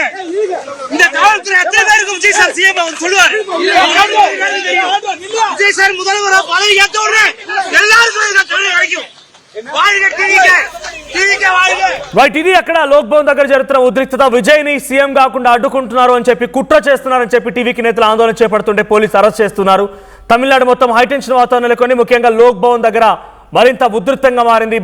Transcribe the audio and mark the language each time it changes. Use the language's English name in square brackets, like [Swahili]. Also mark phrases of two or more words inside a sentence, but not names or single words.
[Tamil] இந்த காவல்துறை எத்தனை பேருக்கு விஜய் சார் சிஎம் அவர் சொல்லுவார். விஜய் சார் முதல்வர் பதவி ஏற்ற உடனே எல்லாருக்கும் தொழில் கிடைக்கும். [Telugu] ఇది అక్కడ లోక్ భవన్ దగ్గర జరుగుతున్న ఉద్రిక్తత. విజయ్ ని సీఎం కాకుండా అడ్డుకుంటున్నారు అని చెప్పి, కుట్ర చేస్తున్నారని చెప్పి టీవీకి నేతలు ఆందోళన చేపడుతుంటే పోలీసు అరెస్ట్ చేస్తున్నారు. తమిళనాడు మొత్తం హైటెన్షన్ వాతావరణం నెలకొని ముఖ్యంగా లోక్ భవన్ దగ్గర మరింత ఉధృతంగా మారింది.